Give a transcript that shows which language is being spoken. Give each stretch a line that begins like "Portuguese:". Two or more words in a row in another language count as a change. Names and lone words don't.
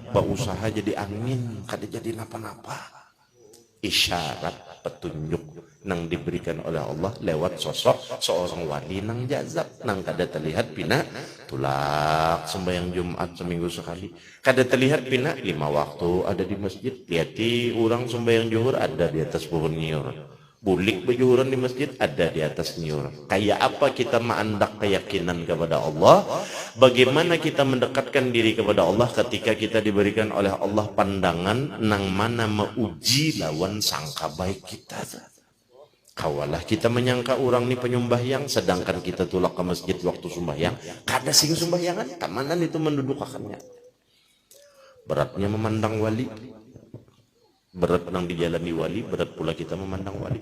Banjar: Berusaha jadi angin kada jadi napa-napa. Isyarat petunjuk nang diberikan oleh Allah lewat sosok seorang wali nang jazab nang kada terlihat pina tulak sembahyang Jumat seminggu sekali, kada terlihat pina 5 waktu ada di masjid. Lihati orang sembahyang zuhur ada di atas pohon nyiur, bulik berjuhuran di masjid ada di atas nyiur. Kayak apa kita mengandak keyakinan kepada Allah, bagaimana kita mendekatkan diri kepada Allah ketika kita diberikan oleh Allah pandangan nang mana meuji lawan sangka baik kita. Kawalah kita menyangka orang ni penyembahyang, sedangkan kita tulak ke masjid waktu sembahyang kada sing sembahyangan, kamanan itu mendudukakannya. Beratnya memandang wali, berat nang dijalani wali, berat pula kita memandang wali.